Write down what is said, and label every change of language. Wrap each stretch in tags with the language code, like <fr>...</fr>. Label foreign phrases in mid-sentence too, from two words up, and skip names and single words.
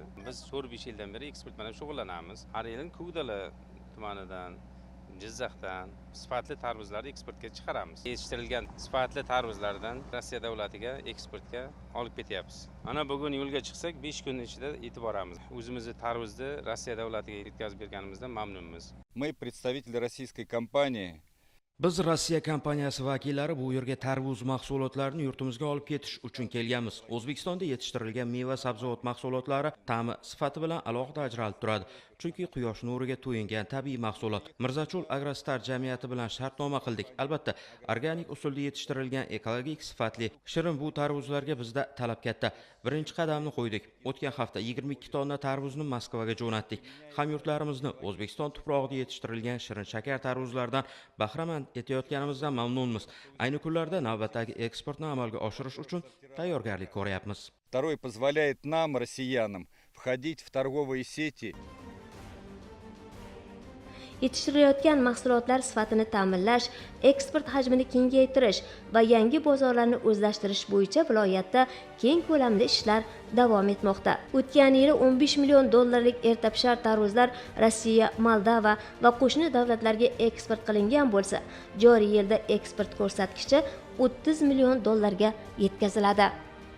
<uz>Biz 4-5 yildan beri eksport bilan shug'ullanamiz. Har yili Ko'kdala tumanidan, Jizzaxdan sifatli tarvuzlarni eksportga chiqaramiz. Yetishtirilgan sifatli tarvuzlardan Rossiya davlatiga eksportga olib ketyapmiz. Ana bugun yo'lga chiqsak 5 kun ichida yetib boramiz. O'zimizni tarvuzni Rossiya davlatiga yetkazib berganimizdan mamnunmiz.</uz> <ru>Мы представители российской компании.</ru> <uz>Biz Rossiya kompaniyasi vakillari bu yerga tarvuz mahsulotlarini yurtimizga olib ketish uchun kelganmiz. O'zbekistonda yetishtirilgan meva-sabzavot mahsulotlari ta'mi, sifati bilan alohida ajralib turadi. Chunki quyosh nuriga to'yingan tabiiy mahsulot. Mirzachul Agrostar jamiyati bilan shartnoma qildik. Albatta, organik usulda yetishtirilgan ekologik sifatli shirin bu tarvuzlarga bizda talab katta. Birinchi qadamni qo'ydik. O'tgan hafta 22 tonna tarvuzni Moskvaga jo'natdik. Hamyurtlarimizni O'zbekiston tuprog'ida yetishtirilgan shirin shakar tarvuzlardan bahramand etayotganimizdan mamnunmiz. Ayni kunlarda navbatdagi eksportni amalga oshirish uchun tayyorgarlik ko'ryapmiz.</uz> <ru>Второй позволяет нам, россиянам, входить в торговые сети.</ru> <uz>Yetishtirilayotgan mahsulotlar sifatini ta'minlash, eksport hajmini kengaytirish va yangi bozorlarni o'zlashtirish bo'yicha viloyatda keng ko'lamda ishlar davom etmoqda. O'tgan yili 15 million dollarlik ertapishar tarvuzlar Rossiya, Moldova va qo'shni davlatlarga eksport qilingan bo'lsa, joriy yilda eksport ko'rsatkichi 30 million dollarga yetkaziladi.</uz>